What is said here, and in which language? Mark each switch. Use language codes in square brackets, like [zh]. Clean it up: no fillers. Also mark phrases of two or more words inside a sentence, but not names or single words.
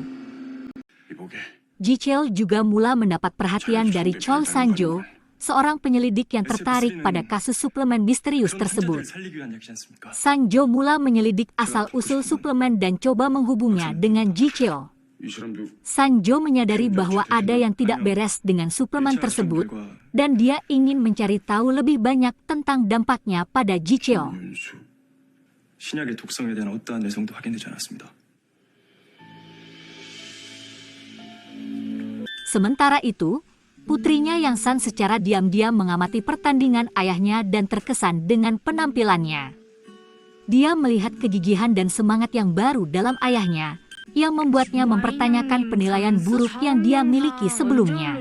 [ms] Ji Cheol juga mulai mendapat perhatian dari Chol Sanjo, seorang penyelidik yang tertarik pada kasus suplemen misterius tersebut. Sanjo mulai menyelidik asal-usul suplemen dan coba menghubungnya dengan Ji Cheol. Sanjo menyadari bahwa ada yang tidak beres dengan suplemen tersebut, dan dia ingin mencari tahu lebih banyak tentang dampaknya pada Ji Cheol. [ko] 신약의 독성에 대한 어떠한 내성도 확인되지 않았습니다. [ms] Sementara itu, putrinya Yang San secara diam-diam mengamati pertandingan ayahnya dan terkesan dengan penampilannya. Dia melihat kegigihan dan semangat yang baru dalam ayahnya, yang membuatnya mempertanyakan penilaian buruk yang dia miliki sebelumnya.